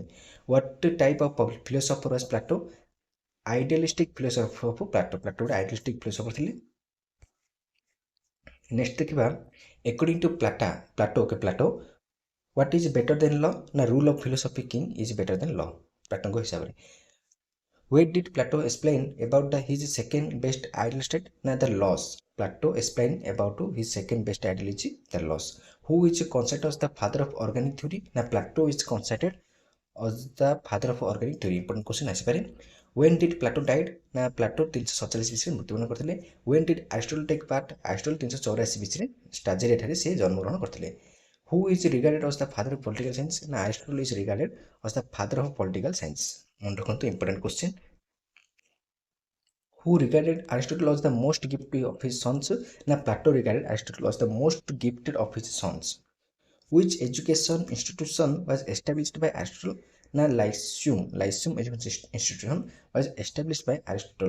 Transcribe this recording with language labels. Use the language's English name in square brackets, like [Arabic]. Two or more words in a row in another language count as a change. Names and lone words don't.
[English] What type of philosopher was Plato? Idealistic philosopher of Plato. [Odia] Plato ଗୋଟେ [English] idealistic philosopher [Odia] ଥିଲେ. [English] Next ଦେଖିବା according to Plato, what is better than law? ନା rule of philosophy king is better than law. [Odia] ପ୍ଲାଟୋଙ୍କ ହିସାବରେ [English] Where did Plato explain about his second best ideal state? Na the laws. Plato explained about his second best ideal is the laws. Who is considered as the father of organic theory? Na Plato is considered as the father of organic theory. Important question ଆସିପାରେ. When did Plato died? [Odia] ନା ପ୍ଲାଟୋ 347 ବିସିରେ ମୃତ୍ୟୁବରଣ କରିଥିଲେ. [English] When did Aristotle take part? [Odia] Aristotle 384 ବିସିରେ ଷ୍ଟାଜେରିଆ ଠାରେ ସେ ଜନ୍ମଗ୍ରହଣ କରିଥିଲେ. [English] Who is regarded as the father of political science? ନା Aristotle is regarded as the father of political science. [Odia] ମନେ ରଖନ୍ତୁ [English] important question. Who regarded Aristotle as the most gifted of his sons? Na Plato regarded Aristotle as the most gifted of his sons. Which education institution was established by Aristotle? Na Lyceum. Lyceum education institution was established by Aristotle.